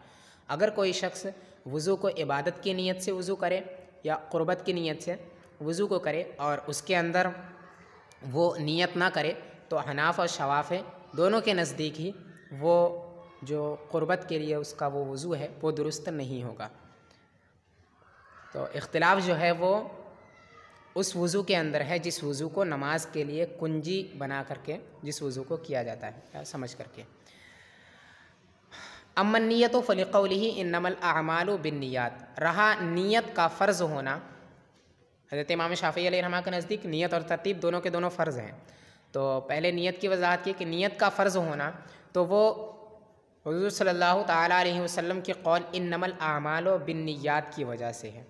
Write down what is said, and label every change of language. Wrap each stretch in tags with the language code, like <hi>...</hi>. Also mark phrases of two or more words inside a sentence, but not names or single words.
<ur>اگر کوئی شخص وضو کو عبادت کی نیت سے وضو کرے یا قربت کی نیت سے، وضو کو کرے اور اس کے اندر وہ نیت نہ کرے تو حناف اور شوافع دونوں کے نزدیک ہی وہ جو قربت کے لیے اس کا وہ وضو ہے وہ درست نہیں ہوگا۔ تو اختلاف جو ہے وہ اس وضو کے اندر ہے جس وضو کو نماز کے لیے کنجی بنا کر کے جس وضو کو کیا جاتا ہے سمجھ کر کے۔</ur> <ar>اما النیت فلقولہ انما الاعمال بالنیات،</ar> <ur>رہا نیت کا فرض ہونا، حضرت امام شافعی</ur> <ar>علیہ رحمہ</ar> <ur>کے نزدیک نیت اور ترتیب دونوں کے دونوں فرض ہیں، تو پہلے نیت کی وضاحت کی کہ نیت کا فرض ہونا تو وہ حضور</ur> <ar>صلی اللہ تعالیٰ علیہ وسلم</ar> <ur>کے قول</ur> <ar>انما الاعمال بالنیات</ar> <ur>کی وجہ سے ہے۔</ur>